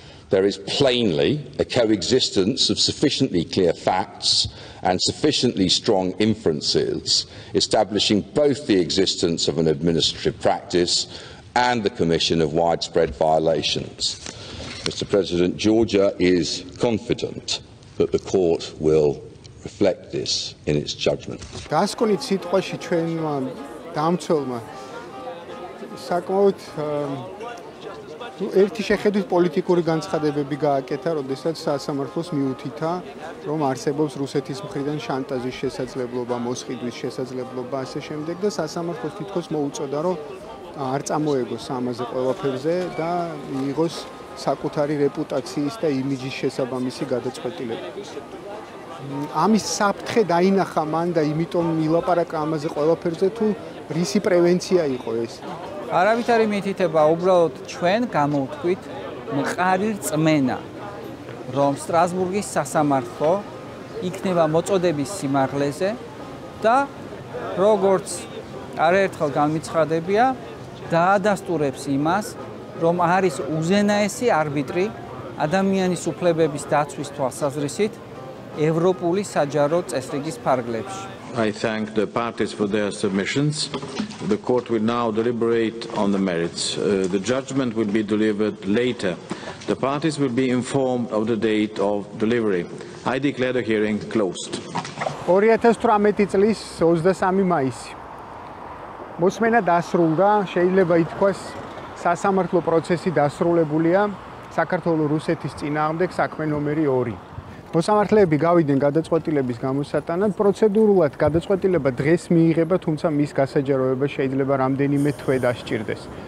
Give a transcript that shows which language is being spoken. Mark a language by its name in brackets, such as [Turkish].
[English] There is plainly a coexistence of sufficiently clear facts and sufficiently strong inferences, establishing both the existence of an administrative practice and the commission of widespread violations. Mr. President, Georgia is confident that the court will reflect this in its judgment. [Georgian] დასკვნით სიტყვაში ჩვენმა დამცველმა საკმაოდ ერთი შეხედვით პოლიტიკური განცხადებები გააკეთა, როდესაც სასამართლოს მიუთითა, რომ არსებობს რუსეთის მხრიდან შანტაჟის შესაძლებლობა, მოსყიდვის შესაძლებლობა, ასე შემდეგ და სასამართლოს თითქოს მოუწოდა, რომ არ წამოეგოს ამაზე ყველაფერზე და მიიღოს საკუთარი რეპუტაციის და იმიჯის შესაბამისი გადაწყვეტილება. ამის საფრთხე დაინახა მან და იმიტომ ილაპარაკა ამაზე ყველაფერზე, თუ რისი პრევენცია იყო ეს. არავით არ მითითება, უბრალოდ ჩვენ გამოვთქვით მყარი რწმენა, რომ სტრასბურგის სასამართლო იქნება მოწოდების სიმაღლეზე და როგორც არაერთხელ განმიცხადებია, დაადასტურებს იმას, რომ არის უზენაესი არბიტრი ადამიანის უფლებების დაცვის თვალსაზრისით ევროპული საჯარო წესრიგის ფარგლებში. [English] I thank the parties for their submissions. The court will now deliberate on the merits. The judgment will be delivered later. The parties will be informed of the date of delivery. I declare the hearing closed. [Georgian] 2018 წლის 23 მაისი. მოსმენა დასრულდა, შეიძლება ითქვას, სასამართლო პროცესი დასრულებულია საქართველოს რუსეთის წინააღმდეგ საქმე ნომერი 2. მოსამართლეები გავიდნენ გადაწყვეტილების გამოსატანად, პროცედურულად გადაწყვეტილება დღეს მიიღება, თუმცა მის გასაჯაროებას შეიძლება რამდენიმე თვე დასჭირდეს.